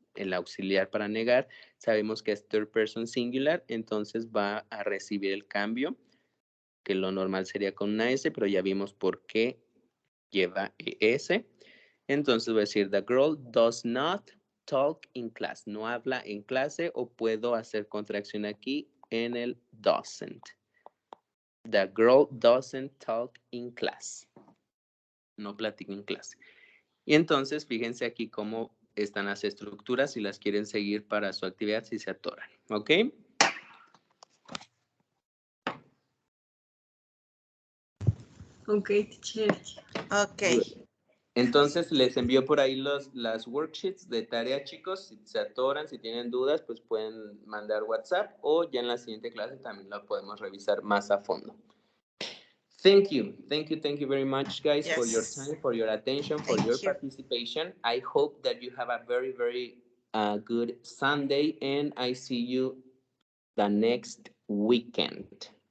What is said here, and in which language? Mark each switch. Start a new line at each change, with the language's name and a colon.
Spanish: El auxiliar para negar, sabemos que es third person singular, entonces va a recibir el cambio, que lo normal sería con una S, pero ya vimos por qué lleva ES. Entonces voy a decir,
English: the girl does not talk in class.
Spanish: No habla en clase, o puedo hacer contracción aquí en el doesn't.
English: The girl doesn't talk in class.
Spanish: No platica en clase. Y entonces fíjense aquí cómo están las estructuras si las quieren seguir para su actividad si se atoran.
English: ¿Ok? Okay, teacher. Okay. Good.
Spanish: Entonces les envío por ahí las worksheets de tarea, chicos. Si se atoran, si tienen dudas, pues pueden mandar WhatsApp o ya en la siguiente clase también la podemos revisar más a fondo.
English: Thank you very much, guys, for your Yes. time, for your attention, for Thank your you. participation. I hope that you have a very, very good Sunday, and I see you the next weekend.